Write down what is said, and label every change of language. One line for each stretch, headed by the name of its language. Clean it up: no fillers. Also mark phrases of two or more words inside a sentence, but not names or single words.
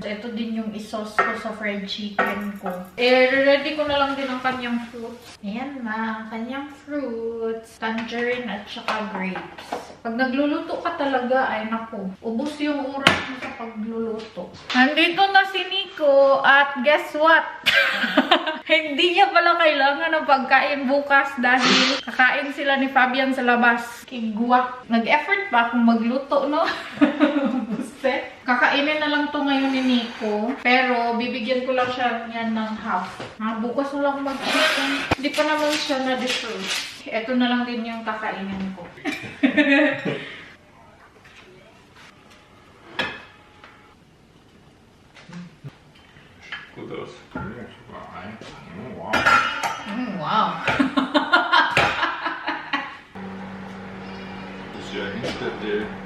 Filipino: Ito din yung isos ko sa
English: fried chicken
Filipino: ko. Ready ko na lang din ang kanyang fruits. Ayan na, kanyang fruits. Tangerine at saka grapes. Pag nagluluto ka talaga, ay naku, ubos yung oras mo sa pagluluto. Nandito na si Nico at
English: guess what?
Filipino: Hindi niya pala kailangan ng pagkain bukas dahil kakain sila ni Fabian sa labas. Kigwa. Nag-effort pa akong magluto, no? Buset. Kakainin na lang to ngayon ni Nico. Pero bibigyan ko lang siya yan ng half. Bukas na lang ako mag-chicken. Hindi pa naman siya na-deserve. Ito na lang din yung kakainin ko.
German: Gut aus. Wow. Wow. Das ist ja hinter der.